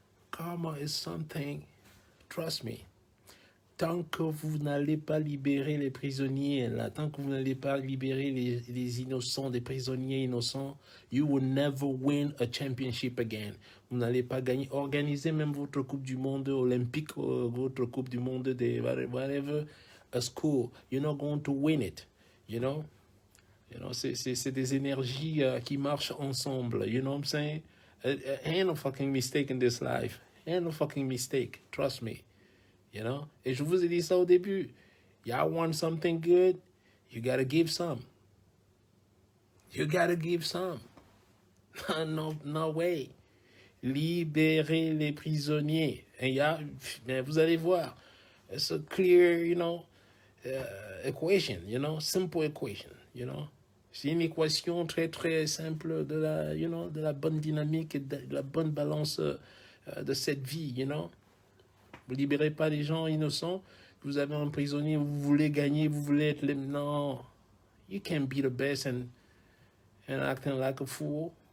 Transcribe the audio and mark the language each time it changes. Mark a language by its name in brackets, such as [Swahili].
[English] Karma is something. Trust me. [French] Tant que vous n'allez pas libérer les prisonniers, là, tant que vous n'allez pas libérer les innocents, des prisonniers innocents, [English] you will never win a championship again. [French] Vous n'allez pas gagner. Organisez même votre Coupe du Monde olympique, votre Coupe du Monde des whatever, a school. [English] You're not going to win it, you know? [French] C'est des énergies qui marchent ensemble, [English] you know what I'm saying? Ain't no fucking mistake in this life. Ain't no fucking mistake, trust me. You know? [French] Et je vous ai dit ça au début. [English] Y'all want something good? You gotta give some. You gotta give some. No way. [French] Libérez les prisonniers. Et mais vous allez voir. [English] It's a clear, equation, simple equation, [French] C'est une équation très, très simple de la bonne dynamique et de la bonne balance de cette vie, Vous ne libérez pas les gens innocents. Vous avez un prisonnier, vous voulez gagner, vous voulez être... Non. [English] You can't be the best and acting like a fool.